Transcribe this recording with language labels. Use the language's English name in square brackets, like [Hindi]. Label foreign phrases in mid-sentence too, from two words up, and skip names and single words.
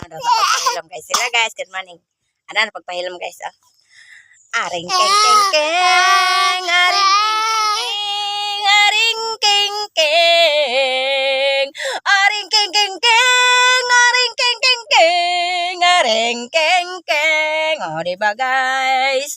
[Cebuano] daw sa pagpahilom guys. Sila guys, [English] good morning. [Cebuano] Ano na pagpahilom guys, oh. Aring keng keng keng, aring keng keng, aring keng keng keng, aring keng keng keng, aring keng keng. [Filipino] O diba guys?